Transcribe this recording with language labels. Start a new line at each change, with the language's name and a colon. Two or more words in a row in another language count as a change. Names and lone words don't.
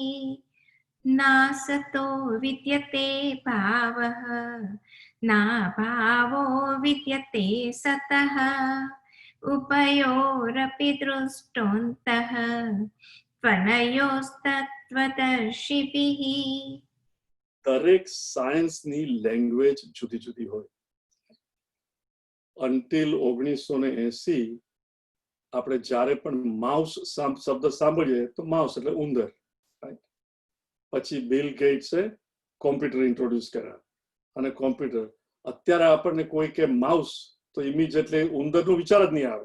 Sanskrit: नासतो विद्यते भावः नाभावो विद्यते सतः उभयोरपि दृष्टोऽन्तः त्वनयोस्तत्त्वदर्शिभिः.
Gujarati: દરેક સાયન્સની લેંગ્વેજ જુદી જુદી હોય. અન્ટિલ 1980 આપણે જ્યારે પણ માઉસ શબ્દ સાંભળીએ તો માઉસ એટલે ઉંદર. પછી બિલ ગેટ્સે
English: computer introduce
Gujarati: કર્યા, અને કોમ્પ્યુટર, અત્યારે આપણને કોઈ કે માઉસ તો ઇમિડિયેટલી ઉંદરનો વિચાર જ નહીં આવે.